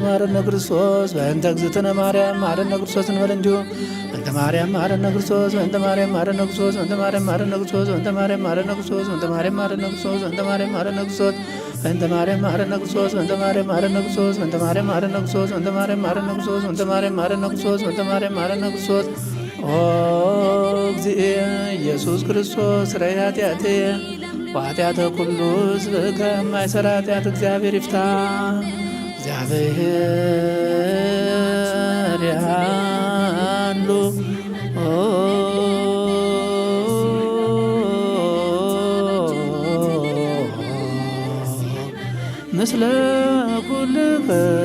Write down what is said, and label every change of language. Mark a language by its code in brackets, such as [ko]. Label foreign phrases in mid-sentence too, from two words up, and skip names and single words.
[gez] መሐረነ ክርስቶስ። በእንተ እግዝእትነ ማርያም መሐረነ ክርስቶስ እንበል። እንዲሁም በእንተ ማርያም መሐረነ ክርስቶስ፣ በእንተ ማርያም መሐረነ ክርስቶስ፣ በእንተ ማርያም መሐረነ ክርስቶስ፣ በእንተ ማርያም መሐረነ ክርስቶስ፣ በእንተ ማርያም መሐረነ ክርስቶስ፣ በእንተ ማርያም መሐረነ ክርስቶስ፣ በእንተ ማርያም መሐረነ ክርስቶስ፣ በእንተ ማርያም መሐረነ ክርስቶስ፣ በእንተ ማርያም መሐረነ ክርስቶስ፣ በእንተ ማርያም መሐረነ ክርስቶስ፣ በእንተ ማርያም መሐረነ ክርስቶስ፣ በእንተ ማርያም መሐረነ ክርስቶስ። ኦ እግዚእ ኢየሱስ ክርስቶስ ስረይ ኃጢአትየ ወኃጢአተ ኩሉ ሕዝብ [am] ከማይሠራ ኃጢአት እግዚአብሔር ይፍታ። [gez] እግዚአብሔር ያሉ ምስለ ኩልከ